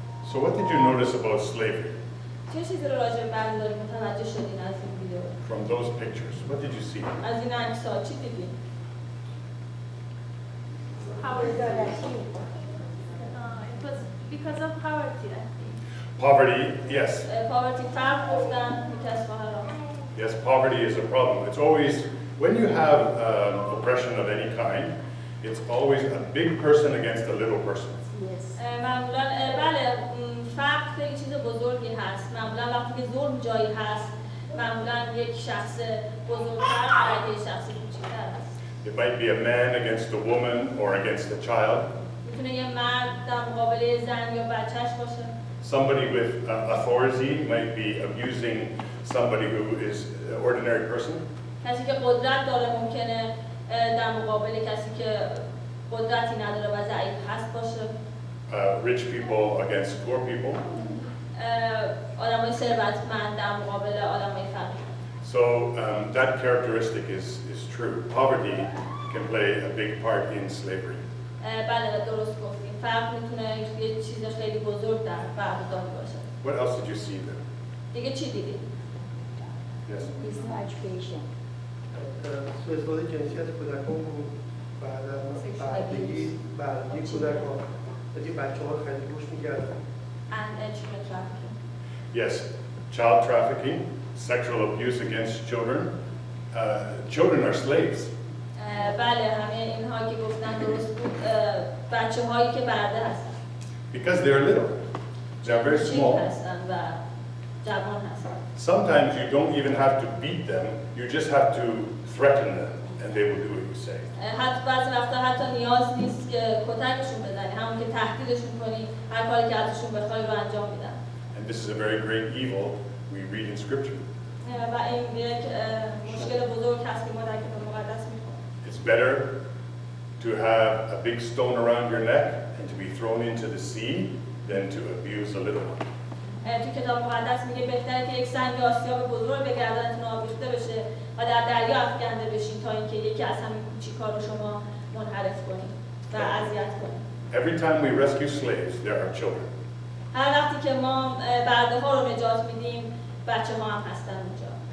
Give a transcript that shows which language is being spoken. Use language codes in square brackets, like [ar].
[en] So what did you notice about slavery [fa] چه چیزی رو راجع به برداری متوجه شدین از این ویدیو؟ [en] from those pictures? What did you see? [fa] از این عکس‌ها چی دیدین؟ [en] Poverty. It was because of poverty, I think. Poverty, yes. [fa] پاورتی فرق گفتن یکی از خواهران. [en] Yes, poverty is a problem. It's always, when you have oppression of any kind, it's always a big person against a little person. [fa] معمولا بله فقر خیلی چیز بزرگی هست. معمولا وقتی که ظلم جایی هست، معمولا یک شخص بزرگتر علیه شخص کوچکتر هست. [en] It might be a man against a woman or against a child. [fa] میتونه یه مرد در مقابل زن یا بچهش باشه. [en] Somebody with authority might be abusing somebody who is an ordinary person. [fa] کسی که قدرت داره ممکنه در مقابل کسی که قدرتی نداره و ضعیف هست باشه. [en] Rich people against poor people. [fa] آدمای ثروتمند در مقابل آدمای فقیر. [en] So that characteristic is true. Poverty can play a big part in slavery. [fa] بله درست گفتیم. فقر میتونه یه چیز خیلی بزرگ در برداری باشه. [en] What else did you see there? [fa] دیگه چی دیدی؟ [en] Yes. [fa] سوء استفاده جنسیت کودکان بود بعد از بردگی کودکان از این بچه ها خیلی روش میگردن. [en] And children trafficking. Yes, child trafficking, sexual abuse against children, children are slaves. [fa] بله همه اینها که گفتن درست بود بچه هایی که برده هستن [en] Because they're little. They're very [fa] کوچیک [en] small. [fa] هستن و جوان هستن [en] Sometimes you don't even have to beat them, you just have to threaten them, and they will do what you say. [fa] حتی بعضی وقتا حتی نیاز نیست که کتکشون بزنی، همون که تهدیدشون کنی هر کاری که ازشون بخوای رو انجام میدن. [en] And this is a very great evil we read in Scripture. [fa] و این یک مشکل بزرگ هست که ما در کتاب مقدس می‌خونیم. [en] It's better to have a big stone around your neck and to be thrown into the sea than to abuse a little one. [fa] تو کتاب مقدس میگه بهتره که یک سنگ آسیاب بزرگ به گردنتون آویخته بشه و در دریا افکنده بشین تا اینکه یکی از همین کوچیک‌ها رو شما منحرف کنید و اذیت کنید. [en] Every time we rescue slaves, there are children. [fa] هر وقتی که ما برده ها رو نجات میدیم بچه‌ها هم هستن اونجا.